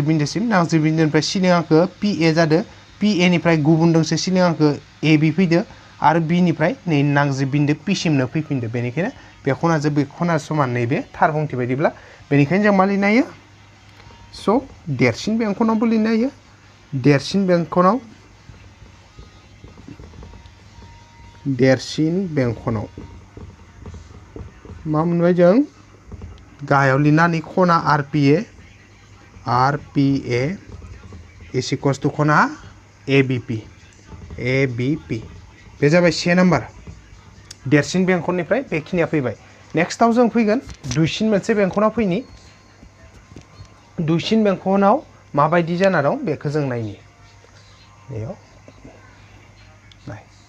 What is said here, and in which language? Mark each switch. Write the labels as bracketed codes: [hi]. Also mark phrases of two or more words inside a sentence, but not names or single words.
[brx] बिन्दोसिम नांजोब बिन्दोनिफ्राय सिलिङाखो पि ए जादो पि ए निफ्राय गुबुन दोंसे सिलिङाखो ए बि फैदो आरो बिनिफ्राय नै नांजोब बिन्दो पिसिमनो फैफिनदो बेनिखायनो बे खनाजों बे खना समान नैबे थार बुंथि बायदिब्ला बेनिखायनो जों मा लिरनो हायो स' देरसिन बेंखनावबो लिरनो हायो देरसिन बेंखनाव मा मोनबाय जों गाहायाव लिरनानै खना आर पि ए [en] is equals to [brx] खना ए बि पि बे जाबाय से नाम्बार देरसिन बेंखननिफ्राय बेखिनिया फैबाय नेक्स्टआव जों फैगोन दुइसिन मोनसे बेंखनाव फैनि दुइसिन बेंखनाव माबायदि जाना दं बेखौ जों नायनि बेयाव नाय